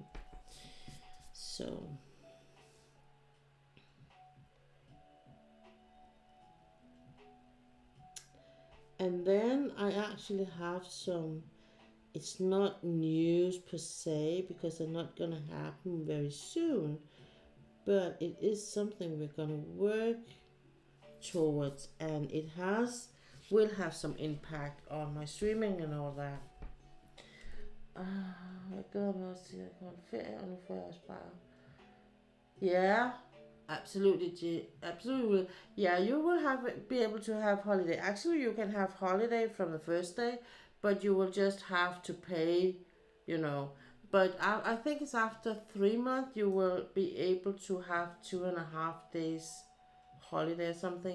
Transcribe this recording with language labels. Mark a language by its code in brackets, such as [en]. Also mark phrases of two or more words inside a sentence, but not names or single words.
[en] So, and then I actually have some, it's not news per se because they're not gonna happen very soon, but it is something we're gonna work towards, and it will have some impact on my streaming and all that. [da] Jeg glæder mig også til at komme på ferie, og nu får jeg også bare. [en] Yeah, absolutely, absolutely. Yeah, you will be able to have holiday. Actually, you can have holiday from the first day, but you will just have to pay, you know. But I think it's after 3 months you will be able to have 2.5 days holiday or something.